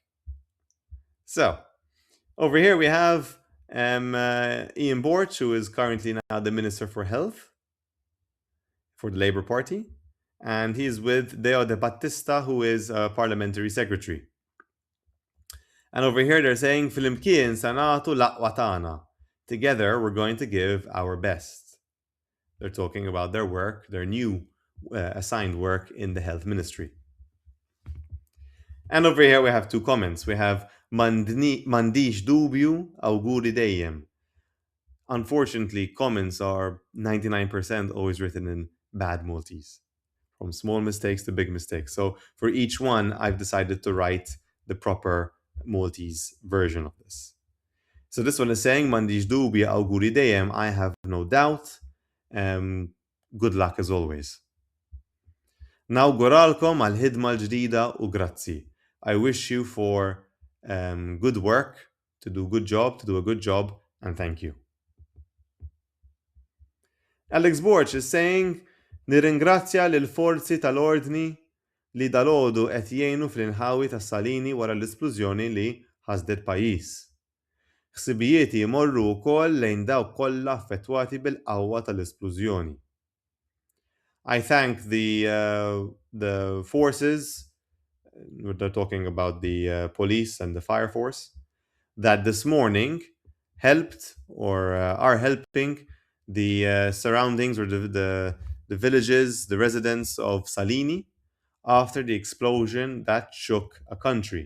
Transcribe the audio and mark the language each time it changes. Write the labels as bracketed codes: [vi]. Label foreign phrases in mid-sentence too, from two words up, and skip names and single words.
[en] So, over here we have Ian Borch, who is currently now the Minister for Health for the Labour Party, and he's with Deo De Battista, who is a Parliamentary Secretary. And over here they're saying, [mt] Filimkien sanatu laqwa tagħna. [en] Together we're going to give our best. They're talking about their work, their new assigned work in the health ministry. And over here we have 2 comments. [mt] We have Mandiġ dubju, awguri dejjem. [en] Unfortunately, comments are 99% always written in bad Maltese, from small mistakes to big mistakes. So for each one, I've decided to write the proper Maltese version of this. So this one is saying, [mt] Mandiġ dubju, awguri dejjem, [en] I have no doubt. Good luck as always. [mt] Nawguralkom għal-ħidma l-ġdida u grazzi. [en] I wish you for good work, to do a good job, and thank you. Alex Borch is saying, [mt] nirringrazzja lill-forzi tal-ordni li dalgħodu qed jgħinu fl-inħawi tas-Salini wara l-isplużjoni li ħasdet pajjiż. Ħsibijieti jmorru wkoll lejn dawk kollha affettwati bil-qawwa tal-isplużjoni. [en] I thank the forces, they're talking about the police and the fire force, that this morning helped or are helping the surroundings or the villages, the residents of Salini after the explosion that shook a country.